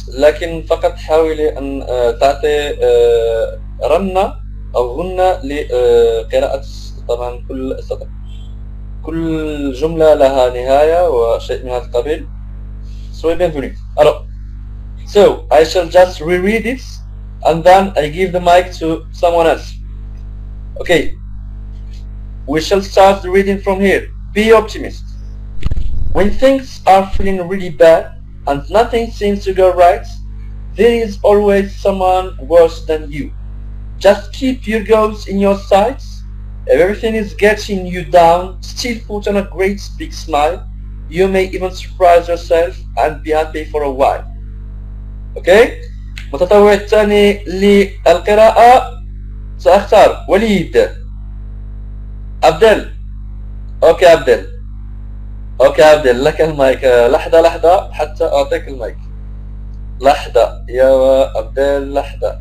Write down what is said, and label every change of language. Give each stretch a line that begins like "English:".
Arabic: لكن فقط حاولي أن تعطي رنة أو غنة لقراءة طبعا كل سطر. كل جملة لها نهاية وشيء من هذا القبيل.
French: Soyez bienvenue.
English: Alors, so I shall just reread it and then I give the mic to someone else. Okay. We shall start the reading from here. Be optimist. When things are feeling really bad and nothing seems to go right, there is always someone worse than you. Just keep your goals in your sights. If everything is getting you down, still put on a great big smile. You may even surprise yourself and be happy for a while. Okay?
Arabic: المتطوع الثاني للقراءة سأختار وليد. عبدل. اوكي عبدل. اوكي عبدل لك المايك. لحظة حتى اعطيك المايك. لحظة يا عبدل لحظة.